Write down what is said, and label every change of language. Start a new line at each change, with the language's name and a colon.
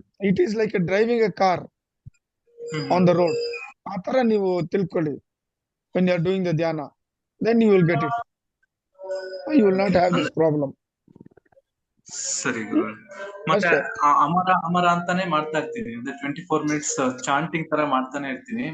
English: It is like driving a car on the road.
Kannada: ಆ ತರ ನೀವು ತಿಳ್ಕೊಳ್ಳಿ.
English: when you are doing the dhyana, then you will get it. You will not have this problem.
Kannada: ಸರಿ ಗುರು. ಮತ್ತೆ ಅಷ್ಟೇ. ಅಮರ ಅಮರ ಅಂತಾನೆ ಮಾಡ್ತಾ ಇರ್ತೀನಿ, ಅಂದ್ರೆ 24 minutes ಚಾಂಟಿಂಗ್ ತರ ಮಾಡ್ತಾನೆ ಇರ್ತೀನಿ.